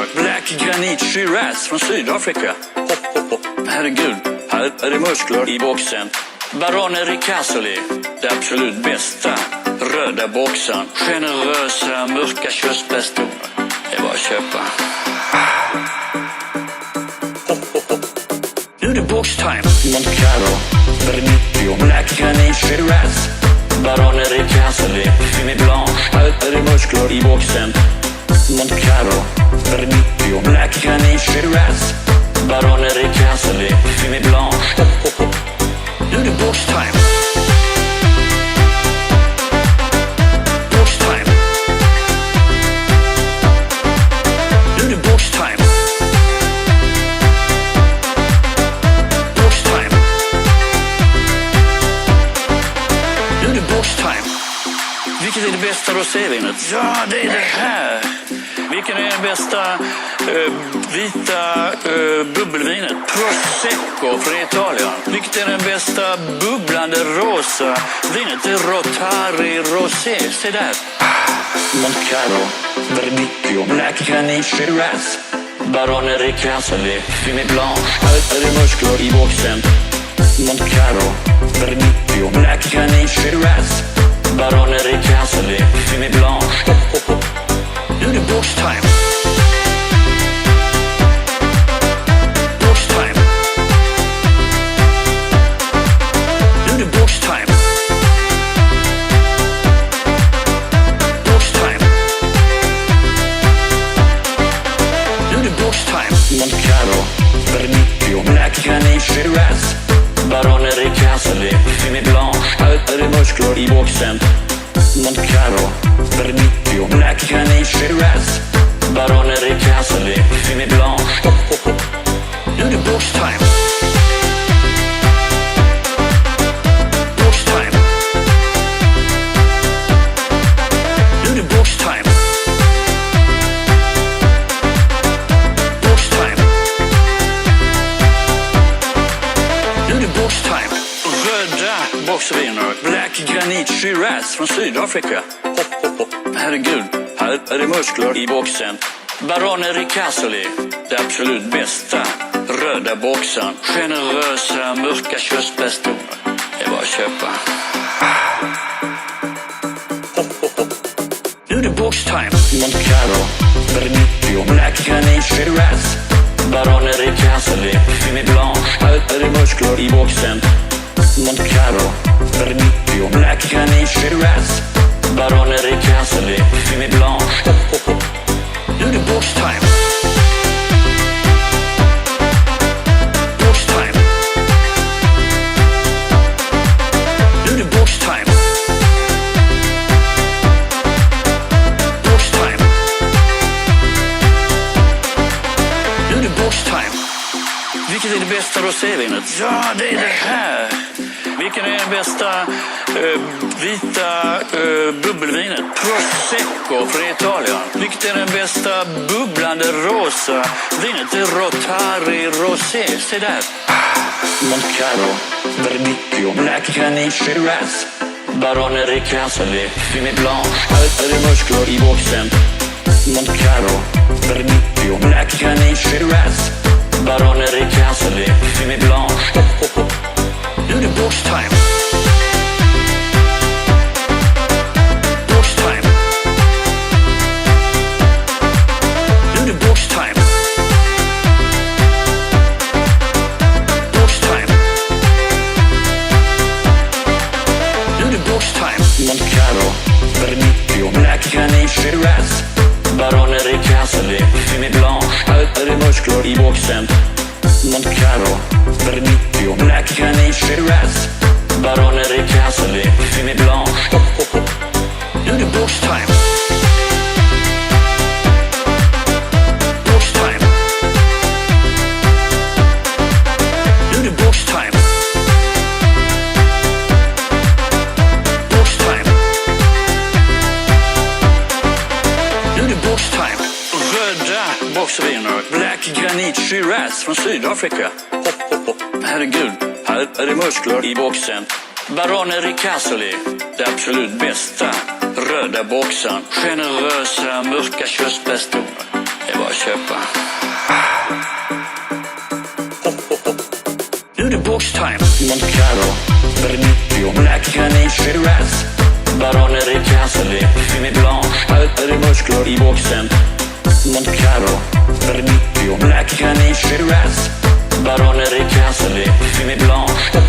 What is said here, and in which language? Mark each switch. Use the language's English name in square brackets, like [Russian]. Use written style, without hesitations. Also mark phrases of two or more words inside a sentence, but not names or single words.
[Swedish] Black Granit Shiraz från Sydafrika. Herregud, här är det muskler i boxen. Barone Ricasoli, det absolut bästa. Röda boxar. Generösa, mörka körsbärstoner. Det är bara att köpa. Nu är det boxtime. Monte Carlo, Vernicchio, Black Granit, Shiraz, Barone Ricasoli, Fimi Blanche, Alper i muskler i boxen. Moncaro, Verdicchio, Black Granit, Shiraz. Barone Ricasoli, Fimi Blanche. Nu är det [English] box time. Box time. [Swedish] Nu är det [English] box time. Box time. [Swedish] Nu är det [English] box time. [Swedish] Vilket är det bästa rosévinet? Ja, det är det här. Vilken är det bästa vita bubbelvinet? Prosecco från Italien. Vilket är den bästa bubblande rosa vinet? Det är Rotari Rosé. Se där. Moncaro, Verdicchio, Black Granit, Shiraz. Barone Ricasoli, Fimi Blanche, Alper i muskler i boxen. Moncaro, Verdicchio, Black Granit, Shiraz. Barone Ricasoli, Fimi Blanche. Nu är det [English] box time. Box time. [Swedish] Nu är det [English] box time. Box time. [Swedish] Nu är det [English] box time. [Swedish] Moncaro, Verdicchio, Black Granit, Shiraz. Barone Ricasoli, Fimi Blanche, Alper i muskler i boxen. Moncaro, Verdicchio, Black Granit, Shiraz. Barone Ricasoli, Fimi Blanche. Nu är det [English] box time. Box time. [Swedish] Nu är det [English] box time. Box time. [Swedish] Nu är det [English] box time. [Swedish] Röda boxviner. Black Granit Shiraz från Sydafrika. Herregud, här är det muskler i boxen. Barone Ricasoli, det absolut bästa. Röda boxen, generösa mörka körsbärstoner. Det är bara att köpa. Nu är det [English] box time. [Swedish] Moncaro, Verdicchio, Black Granit, Shiraz. Barone Ricasoli, Fimi Blanche, Alper i muskler i boxen. Moncaro, Verdicchio, Black Granit, Shiraz. Barone Ricasoli, Fimi Blanche. Nu är det [English] box time. Box time. [Swedish] Nu är det [English] box time. Box time. [Swedish] Nu är det [English] box time. [Swedish] Vilket är det bästa rosévinet? Ja, det är det här. Vilken är det bästa vita bubbelvinet? Prosecco från Italien. Vilket är den bästa bubblande rosa vinet? Det är Rotari Rosé. Se där. Moncaro, Verdicchio, Black Granit, Shiraz. Barone Ricasoli, Fimi Blanche, Alper i muskler i boxen. Moncaro, Verdicchio, Black Granit, Shiraz. Barone Ricasoli, Fimi Blanche. Nu är det [English] box time. Box time. [Swedish] Nu är det [English] box time. Box time. [Swedish] Nu är det [English] box time. [Swedish] Moncaro, Verdicchio, Black Granit, Shiraz. Barone Ricasoli, Fimi Blanche, Alper i muskler i boxen. Moncaro, Verdicchio, Black Granit, Shiraz. Barone Ricasoli, Fimi Blanche. Nu är det [English] box time. Box time. [Swedish] Nu är det [English] box time. Box time. [Swedish] Nu är det [English] box time. [Swedish] Röda boxviner. Black Granit Shiraz från Sydafrika. Herregud, här är det muskler i boxen. Barone Ricasoli, det absolut bästa. Röda boxen, generösa mörka körsbärstoner. Det är bara att köpa. Nu är det [English] box time. [Swedish] Moncaro, Verdicchio, Black Granit, Shiraz. Barone Ricasoli, Fimi Blanche, Alper i muskler i boxen. Moncaro, Verdicchio, Black Granit, Shiraz. Barone Ricasoli, Fimi Blanche.